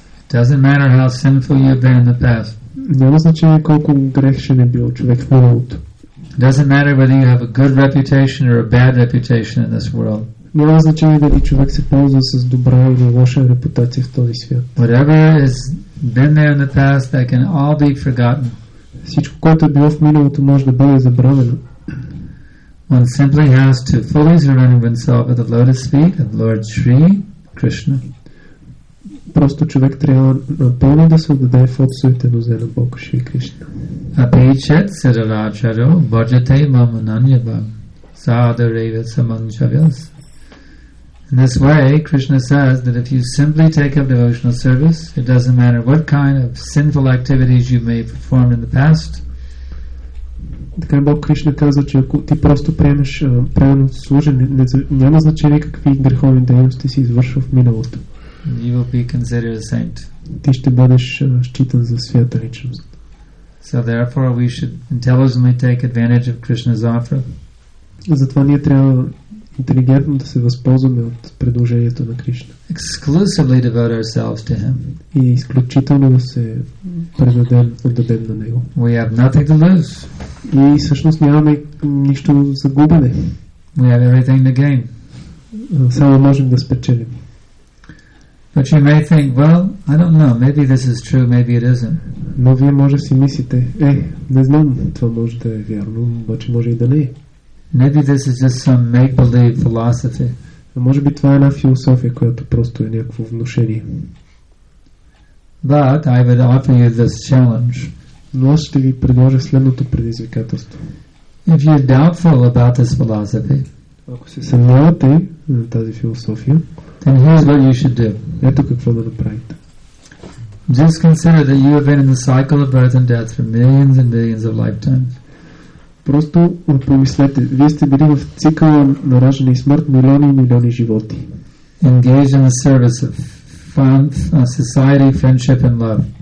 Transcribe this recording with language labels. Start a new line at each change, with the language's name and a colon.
English: Doesn't matter how sinful you've been in the past.
Bulgarian: Няма значение колко грешен е бил човек в миналото.
English: Doesn't matter whether you have a good reputation or a bad reputation in this world.
Bulgarian: Няма значение дали човек се ползва с добра или лоша репутация в този свят.
English: Whatever has been there in the past, that can all be forgotten.
Bulgarian: Всичко, което е било в миналото, може да бъде забравено.
English: One simply has to fully surrender oneself at the lotus feet of Lord Shri Krishna.
Bulgarian: Просто човек трябва напълно да се отдаде в отсуете нозе на Бога Шри Кришна.
Sanskrit: Apichet siddharacharo bhajate mamananyabha sadhareva samanchavyas.
English: In this way, Krishna says that if you simply take up devotional service, it doesn't matter what kind of sinful activities you may have performed in the past.
Bulgarian: Така Бог Кришна казва, че ако ти просто приемеш правилно служене, няма значение какви греховни дейности си извършва в миналото.
English: You will be considered a saint.
Bulgarian: Ти ще бъдеш считан за свята личност.
English: So therefore we should intelligently take advantage of Krishna's offer.
Bulgarian: Затова ние трябва интелигентно да се възползваме от предложението на Кришна.
English: Exclusively devote ourselves to him.
Bulgarian: И изключително да се отдадем на него.
English: We have nothing to lose.
Bulgarian: И всъщност нямаме нищо за губене.
English: We have everything to gain.
Bulgarian: Само можем да спечелим.
English: But you may think, well, I don't know, maybe this is true, maybe it isn't.
Bulgarian: Но вие може да си мислите, не знам, това може да е вярно, обаче може и да не е.
English: Maybe this is just some make-believe philosophy.
Bulgarian: А може би това е една философия, която просто е някакво внушение.
English: But I would offer you this challenge.
Bulgarian: Но аз ще ви предложа следното предизвикателство.
English: If you're doubtful about this philosophy,
Bulgarian: ако се съмнявате на тази философия,
English: then here's what you should do.
Bulgarian: Ето какво да направите.
English: Just consider that you have been in the cycle of birth and death for millions and billions of lifetimes.
Bulgarian: Просто помислете, вие сте били в цикъла на раждане и смърт милиони и милиони животи.
English: Engaged in the service of society, friendship and love.